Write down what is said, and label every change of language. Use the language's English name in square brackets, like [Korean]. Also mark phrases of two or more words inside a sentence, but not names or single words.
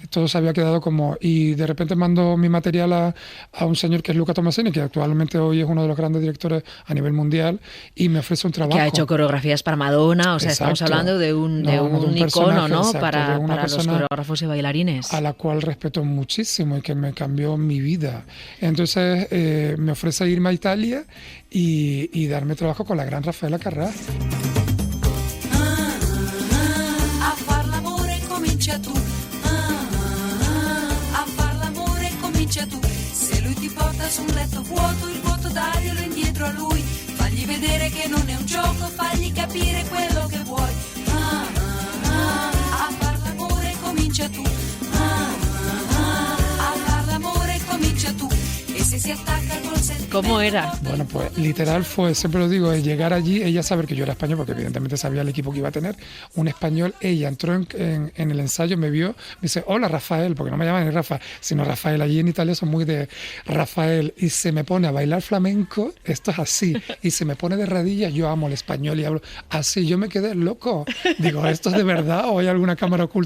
[Spanish] Todo se había quedado como... Y de repente mando mi material a un señor que es Luca Tomasini, que actualmente hoy es uno de los grandes directores a nivel mundial, y me ofrece un trabajo. Que ha hecho coreografías para Madonna, o sea, Exacto. Estamos hablando de un icono, ¿no? Exacto, para los persona coreógrafos y bailarines. A la cual respeto muchísimo y que me cambió mi vida. Entonces me ofrece irme a Italia y darme trabajo con la gran Raffaella Carrà. [Italian] A far l'amore comincia tu. A far l'amore comincia tu. Se lui ti porta su un letto vuoto, il vuoto daglielo indietro a lui. Fagli vedere che non è un gioco, fagli capire quello che vuoi. A far l'amore comincia tu. A far l'amore comincia tu. E se si attacca col sentimento. [Spanish] ¿Cómo era? Bueno, pues literal fue, siempre lo digo, es llegar allí, ella saber que yo era español, porque evidentemente sabía el equipo que iba a tener, un español, ella entró en el ensayo, me vio, me dice, hola Rafael, porque no me llaman ni Rafa, sino Rafael, allí en Italia son muy de Rafael, y se me pone a bailar flamenco, esto es así, y se me pone de rodillas, yo amo el español y hablo así, yo me quedé loco, digo, ¿esto es de verdad o hay alguna cámara oculta?